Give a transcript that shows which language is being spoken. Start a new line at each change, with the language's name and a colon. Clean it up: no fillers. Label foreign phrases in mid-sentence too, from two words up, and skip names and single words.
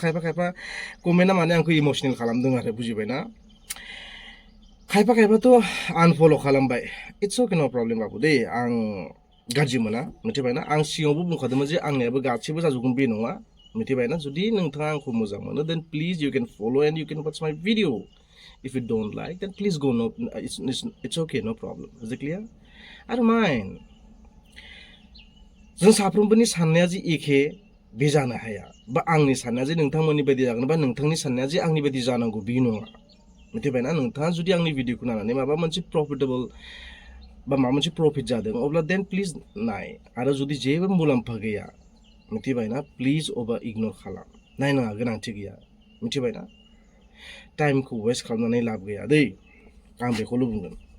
Bodo: खायफा कमेन्टआ माने आंखौ इमोसनेल खालामदों आरो बुजिबायना खायफाथ' आनफल' खालामबाय
English: it's okay no problem
Bodo: बाबु दे आं गाज्रि मोना मिथिबायना आं सिगाङावबो बुंखादोंमोन जे आंनियाबो गासैबो जाजोबगोन बे नङा मिथिबायना जुदि नोंथाङा आंखौ मोजां मोनो
English: then please you can follow and you can watch my video if you don't like then please go no it's okay no problem is it clear
Bodo: आरो माइन जों साफ्रोमबोनि साननाया जे एखे बे जानो हाया बा आंनि साननाया जे नोंथांमोननि बायदि जागोन बा नोंथांनि साननाया जे आंनि बायदि जानांगौ बे नङा मिथिबायना नोंथाङा जुदि आंनि भिडिअखौ नायनानै माबा मोनसे प्रफिटेबल बा माबा मोनसे प्रफिट जादों अब्ला
English: then please
Bodo: नाय आरो जुदि जेबो मुलाम्फा गैया मिथिबायना प्लिज अभार इगनर खालाम नायनाङा गोनांथि गैया मिथिबायना टाइमखौ वेस्ट खालामनानै लाब गैया दै आं बेखौल' बुंगोन